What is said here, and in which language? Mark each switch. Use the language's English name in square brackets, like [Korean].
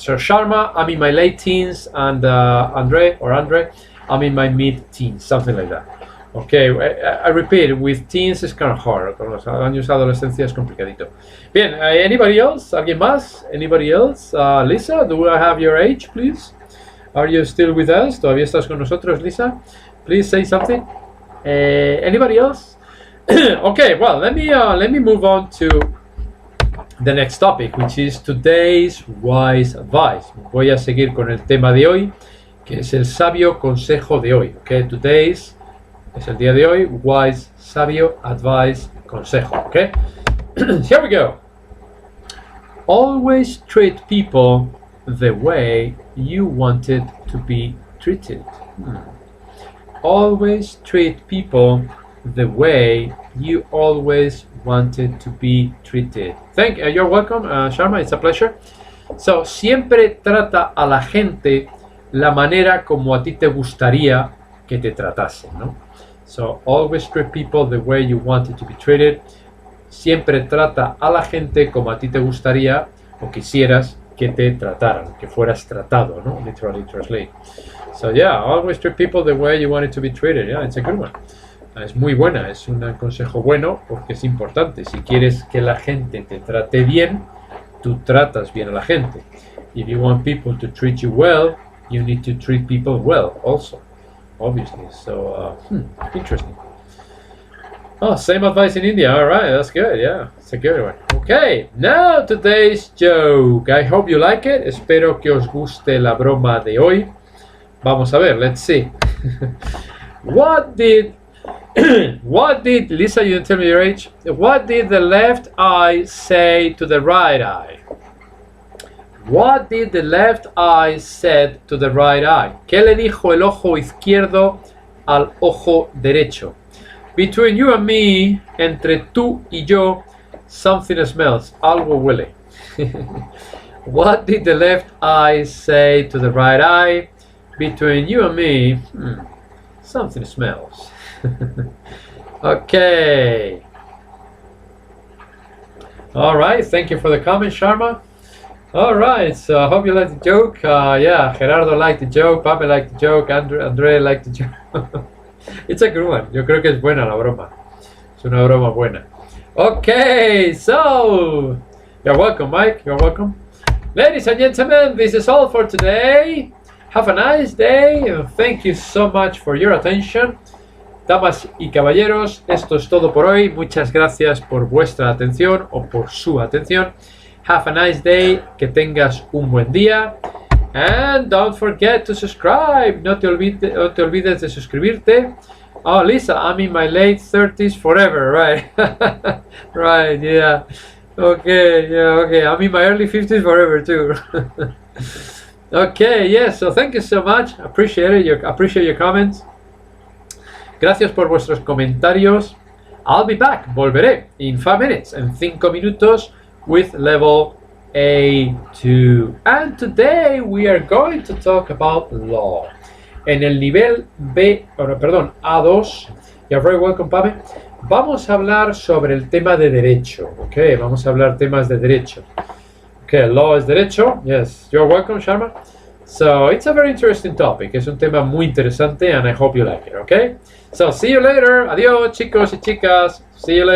[English] So Sharma, I'm in my late teens, and Andre, I'm in my mid-teens. Something like that. Okay, I repeat, with teens it's kind of hard. [Spanish] Con los años de adolescencia es complicadito. [English] Bien, anybody else? [Spanish] ¿Alguien más? [English] Anybody else? Lisa, do I have your age, please? Are you still with us? [Spanish] ¿Todavía estás con nosotros, Lisa? [English] Please say something. Anybody else? Okay, well, let me move on to the next topic, which is today's wise advice. [Spanish] Voy a seguir con el tema de hoy, que es el sabio consejo de hoy. Okay, today's es el día de hoy, wise, sabio, advice, consejo. [English] Okay, here we go. Always treat people the way you wanted to be treated. Always treat people the way you always wanted to be treated. You're welcome, Sharma, it's a pleasure. [Spanish] So, siempre trata a la gente la manera como a ti te gustaría que te tratasen, ¿no? [English] So, always treat people the way you wanted to be treated. [Spanish] Siempre trata a la gente como a ti te gustaría o quisieras que te trataran, que fueras tratado, ¿no? [English] Literally translate. So yeah, always treat people the way you want it to be treated. Yeah, it's a good one. [Spanish] Es muy buena, es un consejo bueno porque es importante. Si quieres que la gente te trate bien, tú tratas bien a la gente. [English] If you want people to treat you well, you need to treat people well also, obviously. So, interesting. Oh, same advice in India. All right, that's good. Yeah, it's a good one. Okay, now today's joke. I hope you like it. [Spanish] Espero que os guste la broma de hoy. Vamos a ver, [English] let's see. What did Lisa, you didn't tell me your age. What did the left eye say to the right eye? What did the left eye said to the right eye? [Spanish] ¿Qué le dijo el ojo izquierdo al ojo derecho? [English] Between you and me, [Spanish] entre tú y yo, [English] something smells. [Spanish] Algo huele. [English] What did the left eye say to the right eye? Between you and me, something smells. Okay. All right. Thank you for the comment, Sharma. All right. So I hope you liked the joke. Yeah, Gerardo liked the joke. Pape liked the joke. Andre liked the joke. It's a good one. [Spanish] Yo creo que es buena la broma. Es una broma buena. Okay. So [English] You're welcome, Mike. You're welcome. Ladies and gentlemen, this is all for today. Have a nice day and thank you so much for your attention. [Spanish] Damas y caballeros, esto es todo por hoy. Muchas gracias por vuestra atención o por su atención. [English] Have a nice day. [Spanish] Que tengas un buen día. [English] And don't forget to subscribe. [Spanish] No te olvides de suscribirte. [English] Oh, Lisa, I'm in my late 30s forever, right? Right, yeah. Okay, yeah, okay. I'm in my early 50s forever too. Okay, yes. So thank you so much. Appreciate your comments. [Spanish] Gracias por vuestros comentarios. [English] I'll be back. [Spanish] Volveré [English] in 5 minutes. [Spanish] En 5 minutos [English] with level A2. And today we are going to talk about law. [Spanish] En el nivel A2, [English] you're very welcome, Pame. [Spanish] Vamos a hablar sobre el tema de derecho, ¿ok? Vamos a hablar temas de derecho. Okay, law es derecho. [English] Yes, you're welcome, Sharma. So, it's a very interesting topic. [Spanish] Es un tema muy interesante [English] and I hope you like it, ¿ok? So, see you later. [Spanish] Adiós, chicos y chicas. [English] See you later.